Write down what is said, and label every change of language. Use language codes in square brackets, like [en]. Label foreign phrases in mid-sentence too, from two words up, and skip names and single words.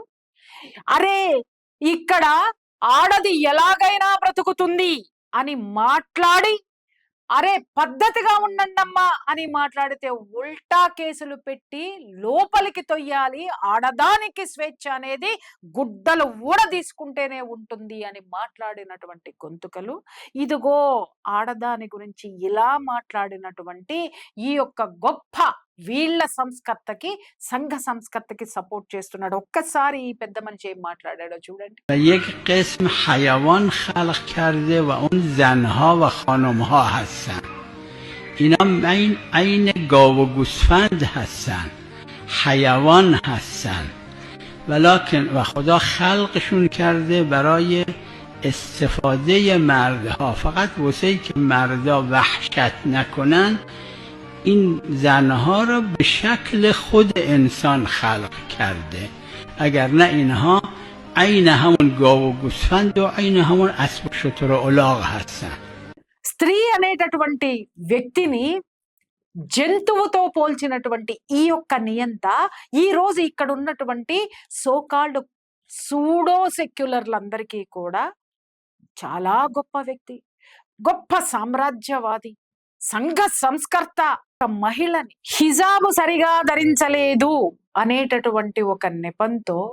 [te] అరే ఇక్కడ ఆడది ఎలాగైనా బ్రతుకుతుంది అని మాట్లాడి, అరే పద్ధతిగా ఉండండమ్మా అని మాట్లాడితే ఉల్టా కేసులు పెట్టి లోపలికి తొయ్యాలి, ఆడదానికి స్వేచ్ఛ అనేది గుడ్డలు ఊడ తీసుకుంటేనే ఉంటుంది అని మాట్లాడినటువంటి గొంతుకలు. ఇదిగో ఆడదాని గురించి ఇలా మాట్లాడినటువంటి ఈ యొక్క గొప్ప వీళ్ళ సంస్కర్తకి, సంఘ సంస్కర్తకి సపోర్ట్ చేస్తున్నాడు. ఒక్కసారి ఈ పెద్ద మనిషి ఏం మాట్లాడాడో చూడండి. [fa] یک قسم حیوان خلق کرده و اون زنها و خانمها هستن. اینا عین گاو و گوسفند هستن، حیوان هستن، ولکن و خدا خلقشون کرده برای استفاده مردها، فقط واسه که مردا وحشت نکنن این زنها را به شکل خود انسان خلق کرده. اگر نه اینها عین همون گاو و گوسفند و عین همون اسب و شتر و الاغ هستن. [te] స్త్రీ అనేటటువంటి వ్యక్తిని జంతువుతో పోల్చినటువంటి ఈ యొక్క నియంత ఈ రోజు ఇక్కడ ఉన్నటువంటి [en] so-called pseudo [te] సెక్యులర్లందరికీ కూడా చాలా గొప్ప వ్యక్తి, గొప్ప సామ్రాజ్యవాది, సంఘ సంస్కర్త, మహిళని హిజాబు సరిగా ధరించలేదు అనేటటువంటి ఒక నెపంతో